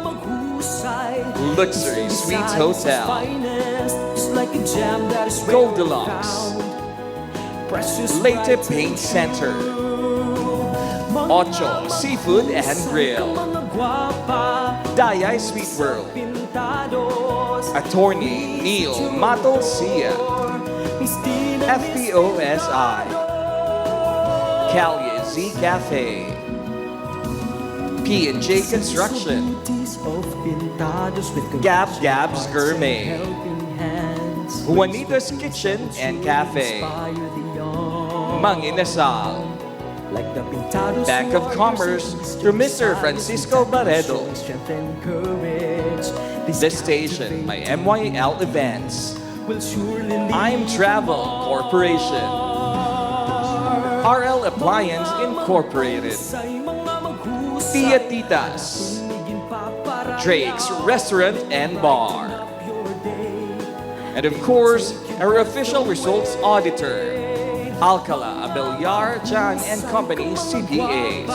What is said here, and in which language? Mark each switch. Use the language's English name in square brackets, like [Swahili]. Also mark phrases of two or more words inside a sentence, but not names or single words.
[English] Luxury Suites Hotel, Goldilocks, Leyte Paint Center, Ocho Seafood and Grill, Dayay Sweet World, Attorney Neil Matolcia, FPOSI, Calye Z Cafe, P&J Construction, Gab's Gourmet, Juanito's Kitchen and Cafe, Mang Inasal, Bank of Commerce through Mr. Francisco Barredo, this station by MYL Events, I'm Travel Corporation, RL Appliance Incorporated, Tia Titas, Drake's Restaurant and Bar, and of course, our official results auditor, Alcala, Abelyar, Chan and Company CPAs.